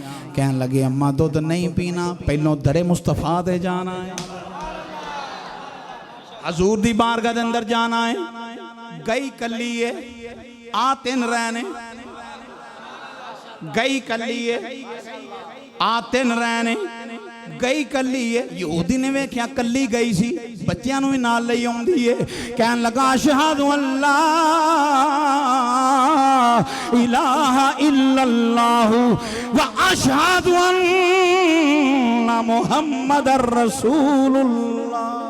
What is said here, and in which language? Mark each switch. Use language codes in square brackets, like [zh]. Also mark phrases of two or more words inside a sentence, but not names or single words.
[pa] کہن لگے، امّاں دُدھ نہیں پینا، پہلوں درِ مصطفیٰ دے جانا ہے، حضور دی بارگاہ دے اندر جانا ہے. گئی کلّی ہے، آ تین رہنے، گئی کلّی ہے، آ تین رہنے، گئی کلّی ہے. یہودی نے ویکھیا کلّی گئی سی، بچیاں وی نال لئی آؤندی ہے. کہن لگا, [ar] أشهد أن لا إله إلا الله وأشهد أن محمدا رسول الله.